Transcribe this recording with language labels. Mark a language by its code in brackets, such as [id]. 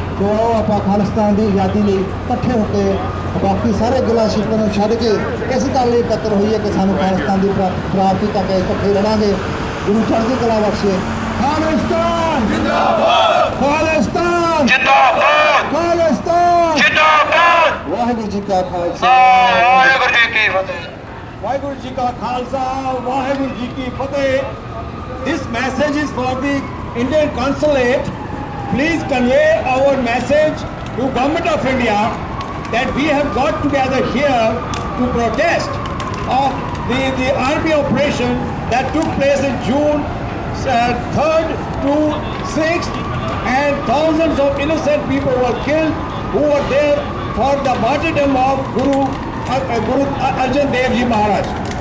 [pa] ਸੋ ਆਓ ਆਪਾਂ ਖਾਲਿਸਤਾਨ ਦੀ ਆਜ਼ਾਦੀ ਲਈ ਇਕੱਠੇ ਹੋ ਕੇ ਬਾਕੀ ਸਾਰੇ ਗਿਲਾ ਸ਼ਿਕਵੇ ਨੂੰ ਛੱਡ ਕੇ ਇਸ ਗੱਲ ਲਈ ਇਕੱਤਰ ਹੋਈਏ ਕਿ ਸਾਨੂੰ ਖਾਲਿਸਤਾਨ ਦੀ ਪ੍ਰਾਪਤੀ ਤੱਕ ਇਕੱਠੇ ਲੜਾਂਗੇ। ਗੁਰੂ ਚੜ੍ਹਦੀ ਕਲਾ ਬਖਸ਼ੇ। ਖਾਲਿਸਤਾਨ ਜਿੰਦਾਬਾਦ, ਖਾਲਿਸਤਾਨ ਜਿੰਦਾਬਾਦ, ਖਾਲਿਸਤਾਨ ਜਿੰਦਾਬਾਦ। ਵਾਹਿਗੁਰੂ ਜੀ ਕਾ ਖਾਲਸਾ, ਵਾਹਿਗੁਰੂ ਜੀ ਕੀ ਫਤਿਹ। वाहिगुरु जी का खालसा वाहिगुरु जी की फतेह. [en] This message is for the Indian consulate. Please convey our message to Government of India that we have got together here to protest of the army operation that took place in June 3rd to 6th, and thousands of innocent people were killed who were there for the martyrdom of Guru Arjan Dev Ji Maharaj.